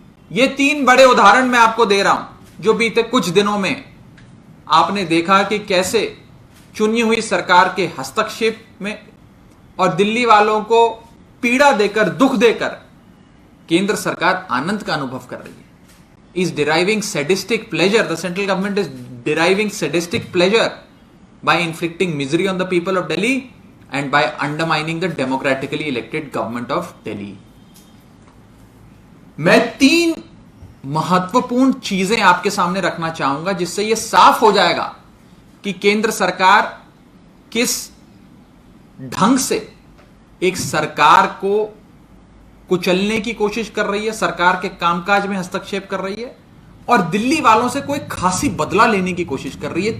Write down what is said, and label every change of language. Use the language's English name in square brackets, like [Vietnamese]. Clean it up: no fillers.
[Hindi] ये तीन बड़े उदाहरण मैं आपको दे रहा हूं, जो बीते कुछ दिनों में आपने देखा कि कैसे चुनी हुई सरकार के हस्तक्षेप में और दिल्ली वालों को पीड़ा देकर, दुख देकर केंद्र सरकार आनंद का अनुभव कर रही है। [English] Is deriving sadistic pleasure. The central government is deriving sadistic pleasure by inflicting misery on the people of Delhi and by undermining the democratically elected government of Delhi. [Hindi] मैं तीन महत्वपूर्ण चीजें आपके सामने रखना चाहूंगा, जिससे यह साफ हो जाएगा कि केंद्र सरकार किस ढंग से एक सरकार को कुचलने की कोशिश कर रही है, सरकार के कामकाज में हस्तक्षेप कर रही है और दिल्ली वालों से कोई खासी बदला लेने की कोशिश कर रही है।